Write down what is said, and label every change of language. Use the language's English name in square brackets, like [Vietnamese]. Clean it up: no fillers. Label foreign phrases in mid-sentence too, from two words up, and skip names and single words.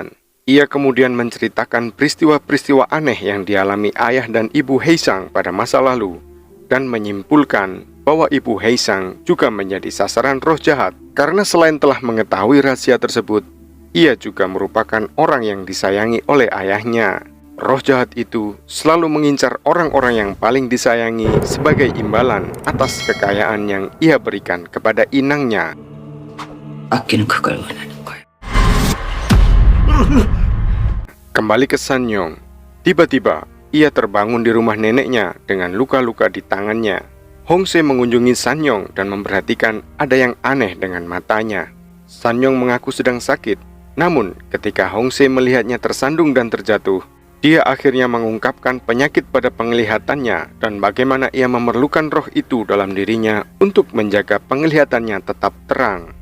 [Indonesian] Ia kemudian menceritakan peristiwa-peristiwa aneh yang dialami ayah dan ibu Haesang pada masa lalu dan menyimpulkan bahwa ibu Haesang juga menjadi sasaran roh jahat karena selain telah mengetahui rahasia tersebut, ia juga merupakan orang yang disayangi oleh ayahnya. Roh jahat itu selalu mengincar orang-orang yang paling disayangi sebagai imbalan atas kekayaan yang ia berikan kepada inangnya. [Korean] 아끼는 그걸 원하는 거야. [Indonesian] Kembali ke Sanyong, tiba-tiba ia terbangun di rumah neneknya dengan luka-luka di tangannya. Hongse mengunjungi Sanyong dan memperhatikan ada yang aneh dengan matanya. Sanyong mengaku sedang sakit, namun ketika Hongse melihatnya tersandung dan terjatuh, dia akhirnya mengungkapkan penyakit pada penglihatannya dan bagaimana ia memerlukan roh itu dalam dirinya untuk menjaga penglihatannya tetap terang.